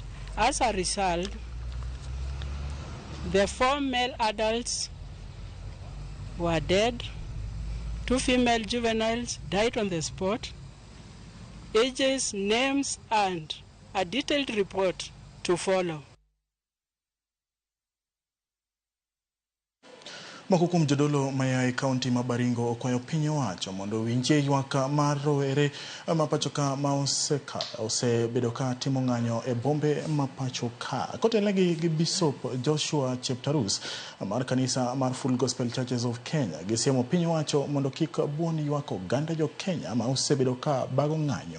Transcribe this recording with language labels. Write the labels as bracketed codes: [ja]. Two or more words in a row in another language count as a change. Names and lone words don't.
[en] As a result, the 4 male adults were dead, 2 female juveniles died on the spot. Ages, names, and a detailed report to follow. [luo] Moko kuom jodolo maya e kaunti ma Baringo okwayo piny owacho mondo winjie ywak mar rowere ma pacho ka ma osebedo ka timo ng'anyo e bombe ma pacho ka. Kotelnegi gi Bishop Joshua Cheptarus mar kanisa mar Full Gospel Churches of Kenya gisiemo piny owacho mondo kik buon ywak oganda jo Kenya ma osebedo ka bago ng'anyo.